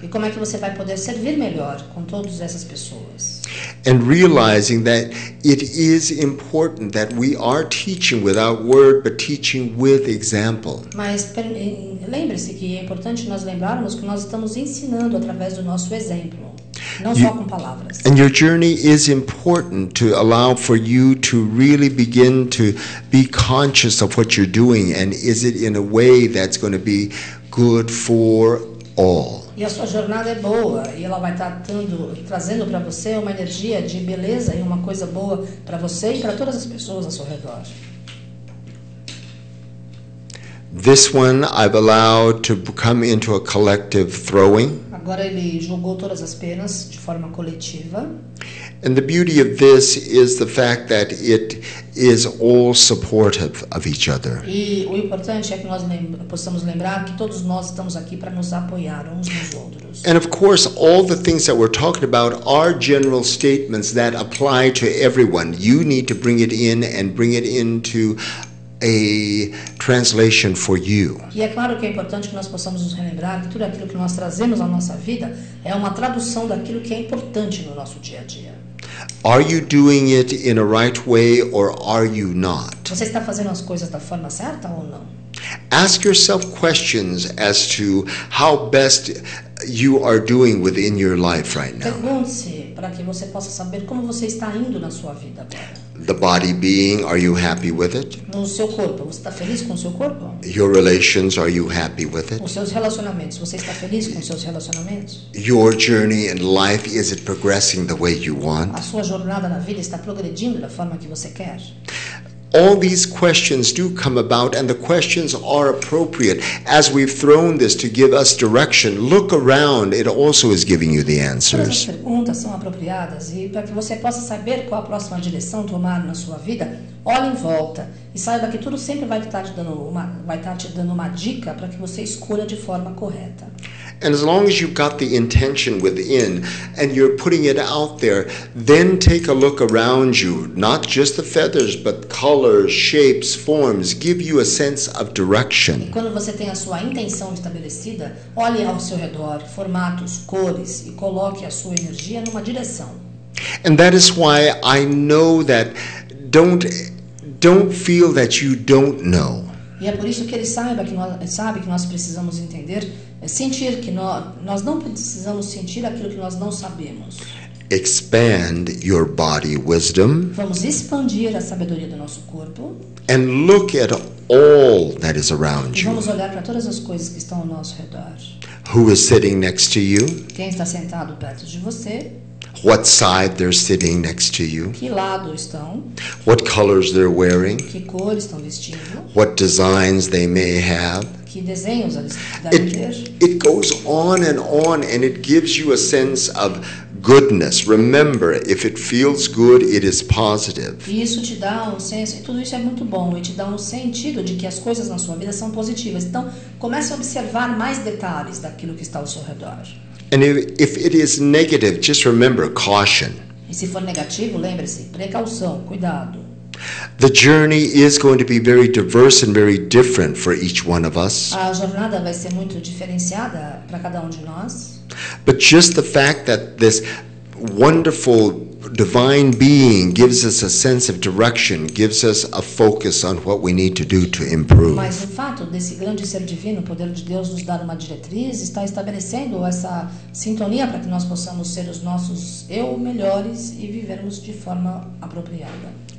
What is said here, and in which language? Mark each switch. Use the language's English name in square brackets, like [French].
[Portuguese] E como é que você vai poder servir melhor com todas essas pessoas? [English] And realizing that it is important that we are teaching without word, but teaching with example. [Portuguese] Mas lembre-se que é importante nós lembrarmos que nós estamos ensinando através do nosso exemplo, não só com palavras. [English] And your journey is important to allow for you to really begin to be conscious of what you're doing, and is it in a way that's going to be good for all. [Portuguese] E a sua jornada é boa e ela vai estar trazendo para você uma energia de beleza e uma coisa boa para você e para todas as pessoas ao seu redor. [English] This one I've allowed to come into a collective throwing. [Portuguese] Agora ele julgou todas as penas de forma coletiva. [English] And the beauty of this is the fact that it is all supportive of each other. [Portuguese] E o importante é que nós possamos lembrar que todos nós estamos aqui para nos apoiar uns nos outros. [English] And of course, all the things that we're talking about are general statements that apply to everyone. You need to bring it in and bring it into a translation for you. [Portuguese] E é claro que é importante que nós possamos nos relembrar que tudo aquilo que nós trazemos à nossa vida é uma tradução daquilo que é importante no nosso dia a dia. [English] Are you doing it in a right way or are you not? [Portuguese] Você está fazendo as coisas da forma certa ou não? [English] Ask yourself questions as to how best you are doing within your life right now. [Portuguese] Pergunte-se para que você possa saber como você está indo na sua vida agora. [English] The body being, are you happy with it? [Portuguese] No seu corpo, você está feliz com o seu corpo? [English] Your relations, are you happy with it? [Portuguese] Os seus relacionamentos, você está feliz com os seus relacionamentos? [English] Your journey in life, is it progressing the way you want? [Portuguese] A sua jornada na vida está progredindo da forma que você quer? [English] All these questions do come about, and the questions are appropriate. As we've thrown this to give us direction, look around, it also is giving you the [Portuguese] Todas as [English] answers. [Portuguese] perguntas são apropriadas e para que você possa saber qual a próxima direção tomar na sua vida, olhe em volta e saiba que tudo sempre vai estar te dando uma dica para que você escolha de forma correta. [English] And as long as you've got the intention within and you're putting it out there, then take a look around you, not just the feathers, but colors, shapes, forms, give you a sense of direction. [Portuguese] E quando você tem a sua intenção estabelecida, olhe ao seu redor, formatos, cores e coloque a sua energia numa direção. [English] And that is why I know that don't feel that you don't know. [Portuguese] E é por isso que ele sabe que nós precisamos entender, sentir que nós não precisamos sentir aquilo que nós não sabemos. [English] Expand your body wisdom. [Portuguese] Vamos expandir a sabedoria do nosso corpo. [English] And look at all that is around [Portuguese] E [English] you. [Portuguese] vamos olhar para todas as coisas que estão ao nosso redor. [English] Who is sitting next to you? [Portuguese] Quem está sentado perto de você? [English] What side they're sitting next to you? [Portuguese] Que lado estão? [English] What colors they're wearing? [Portuguese] Que cores estão vestindo? [English] What designs they may have? [Portuguese] Que desenhos eles devem ter? [English] It goes on, and it gives you a sense of goodness. Remember, if it feels good, it is positive. [Portuguese] E isso te dá um senso, e tudo isso é muito bom, e te dá um sentido de que as coisas na sua vida são positivas. Então, comece a observar mais detalhes daquilo que está ao seu redor. [English] And if it is negative, just remember caution. [Portuguese] E se for negativo, lembre-se, precaução, cuidado. [English] The journey is going to be very diverse and very different for each one of us. [Portuguese] A jornada vai ser muito diferenciada para cada um de nós. [English] But just the fact that this wonderful divine being gives us a sense of direction, gives us a focus on what we need to do to improve. [Portuguese] Mas o fato desse grande ser divino, o poder de Deus, nos dar uma diretriz, está estabelecendo essa sintonia para que nós possamos ser os nossos eu melhores e vivermos de forma apropriada.